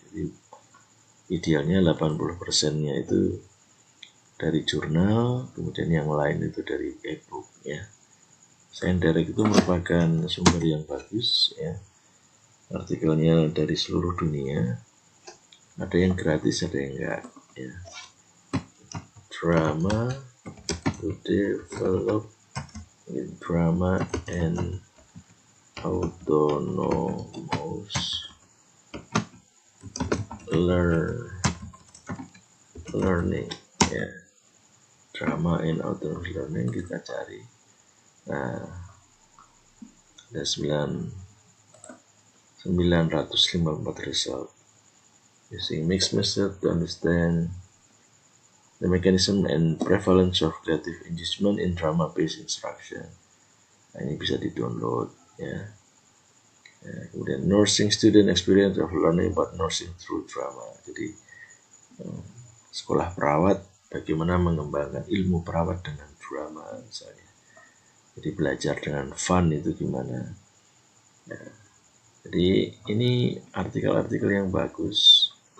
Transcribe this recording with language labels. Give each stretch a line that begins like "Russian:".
Indonesian: Jadi idealnya 80%-nya itu dari jurnal, kemudian yang lain itu dari e-book, ya. ScienceDirect itu merupakan sumber yang bagus, ya. Artikelnya dari seluruh dunia, ada yang gratis, ada yang enggak, ya.
English: Drama to develop drama and autonomous learning, ya. Drama and autonomous learning kita cari.
Indonesian: Nah, ada 954
English: result using mixed method to understand the mechanism and prevalence of creative engagement in drama-based instruction.
Indonesian: Nah, ini bisa di-download, ya.
English: Kemudian nursing student experience of learning about nursing through drama.
Indonesian: Jadi sekolah perawat, bagaimana mengembangkan ilmu perawat dengan drama, misalnya. Jadi belajar dengan fun itu gimana. Ya. Jadi ini artikel-artikel yang bagus.